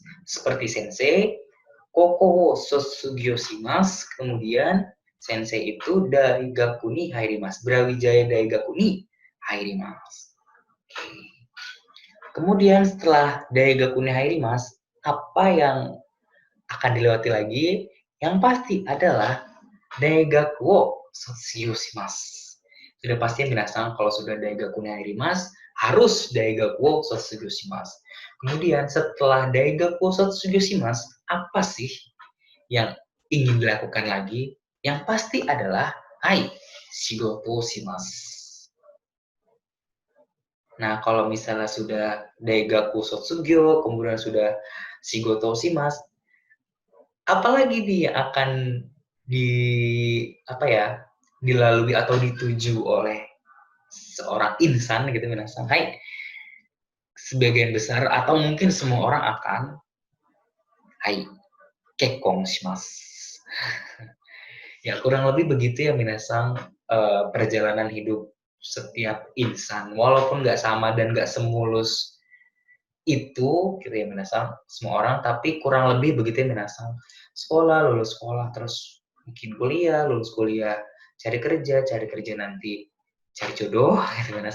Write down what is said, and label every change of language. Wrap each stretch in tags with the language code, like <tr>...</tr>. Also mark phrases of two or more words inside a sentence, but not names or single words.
<id>Seperti sensei,</id> <ja>高校を卒業します,</ja> <id>kemudian sensei itu</id> <ja>大学に入ります, Brawijaya Daigaku ni hairimasu.</ja> <id>Kemudian setelah</id> <ja>大学に入ります,</ja> <id>apa yang akan dilewati lagi? Yang pasti adalah</id> <ja>大学を卒業します.</ja> <id>Sudah pasti Minasang kalau sudah</id> <ja>大学に入ります,</ja> <id>harus</id> <ja>大学を卒業します.</ja> <id>Kemudian setelah</id> <ja>大学を卒業します,</ja> <id>apa sih yang ingin dilakukan lagi? Yang pasti adalah</id> <ja>仕事します.</ja> <id>Nah, kalau misalnya sudah</id> <ja>大学卒業,</ja> <id>kemudian sudah</id> <ja>仕事します,</ja> <id>apalagi nih akan di dilalui atau dituju oleh seorang insan gitu Minasang. Sebagian besar atau mungkin semua orang akan</id> <ja>結婚します.</ja> <id>Ya kurang lebih begitu ya Minasang, perjalanan hidup setiap insan walaupun nggak sama dan nggak semulus itu gitu ya Minasang semua orang, tapi kurang lebih begitu ya Minasang. Sekolah, lulus sekolah, terus mungkin kuliah, lulus kuliah, cari kerja nanti cari jodoh gitu kan.</id>